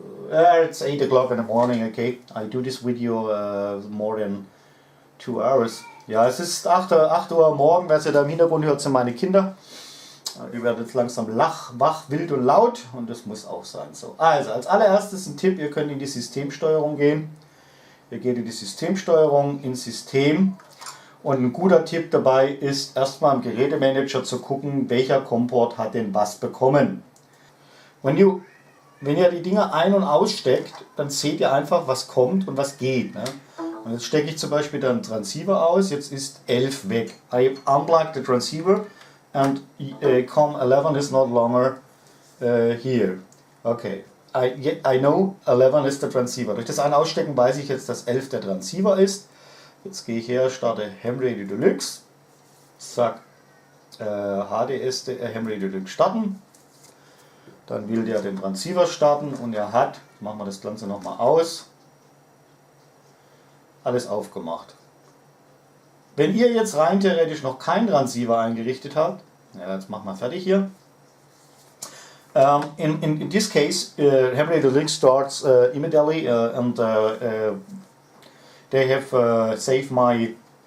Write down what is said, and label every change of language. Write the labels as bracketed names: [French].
[English] It's 8 o'clock in the morning, okay. I do this video more than 2 hours. [German] Ja, es ist 8 Uhr morgen, was ihr da im Hintergrund hört, sind meine Kinder. Die werden jetzt langsam wach, wild und laut, und das muss auch sein. So, also als allererstes ein Tipp, ihr könnt in die Systemsteuerung gehen. Ihr geht in die Systemsteuerung, ins System, und ein guter Tipp dabei ist, erstmal im Gerätemanager zu gucken, welcher Komport hat denn was bekommen. Wenn ihr die Dinger ein- und aussteckt, dann seht ihr einfach, was kommt und was geht. Ne? Und jetzt stecke ich zum Beispiel den Transceiver aus, jetzt ist 11 weg. [English] I unplugged the transceiver and COM11 is not longer here. Okay, I know 11 is the transceiver. [German] Durch das Ein- Ausstecken weiß ich jetzt, dass 11 der Transceiver ist. Jetzt gehe ich her, starte Ham Radio Deluxe, sag HDS Ham Radio Deluxe starten. Dann will der den Transceiver starten und er hat, machen wir das Ganze nochmal aus, alles aufgemacht. Wenn ihr jetzt rein theoretisch noch keinen Transceiver eingerichtet habt, ja, jetzt machen wir fertig hier. [English] In this case, Ham Radio Deluxe starts immediately and they have saved my